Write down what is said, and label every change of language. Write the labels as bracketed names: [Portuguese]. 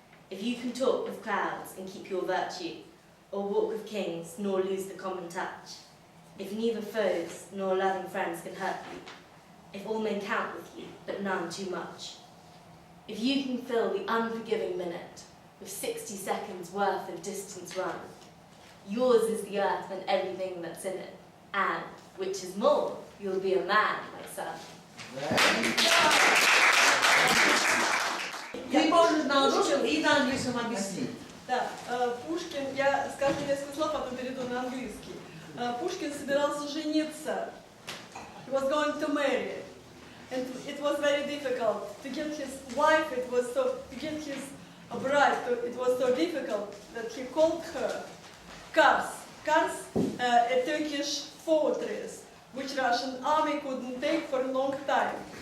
[English] If you can talk with crowds and keep your virtue, or walk with kings nor lose the common touch, if neither foes nor loving friends can hurt you, if all men count with you, but none too much, if you can fill the unforgiving minute with 60 seconds worth of distance run, yours is the earth and everything that's in it, and, which is more, you'll be a man, my son. [Russian] Ты можешь на русском и на английском объяснить. Да, Пушкин, я скажу несколько слов, потом перейду на английский. Пушкин собирался жениться. [English] He was going to marry. And it was very difficult to get his wife, to get his bride, it was so difficult that he called her Kars. Kars, a Turkish fortress, which Russian army couldn't take for a long time.